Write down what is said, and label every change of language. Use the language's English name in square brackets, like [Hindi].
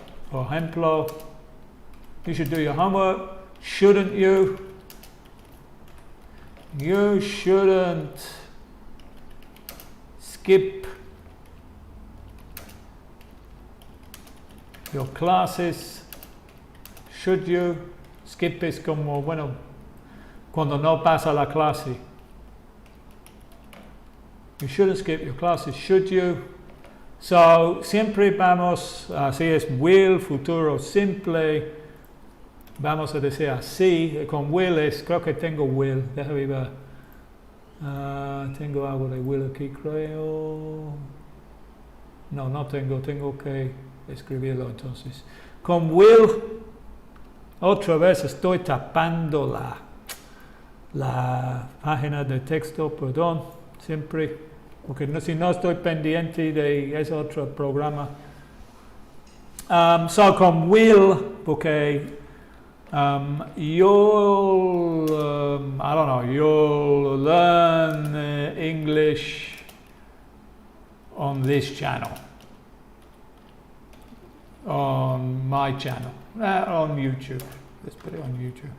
[Spanish] Por ejemplo, [English] you should do your homework. Shouldn't you? You shouldn't skip your classes. Should you? [Spanish] Skip es como, bueno, cuando no pasa la clase. [English] You shouldn't skip your classes, should you? [Spanish] So, siempre vamos, así es will, futuro simple. Vamos a decir así, con will creo que tengo will, déjame ver. Tengo algo de will aquí, creo. No tengo que escribirlo entonces. Con will, otra vez estoy tapando la página de texto, perdón, siempre, porque si no estoy pendiente de ese otro programa. [English] So [Spanish] con will, porque [English] you'll learn English on this channel, on my channel, on YouTube. Let's put it on YouTube.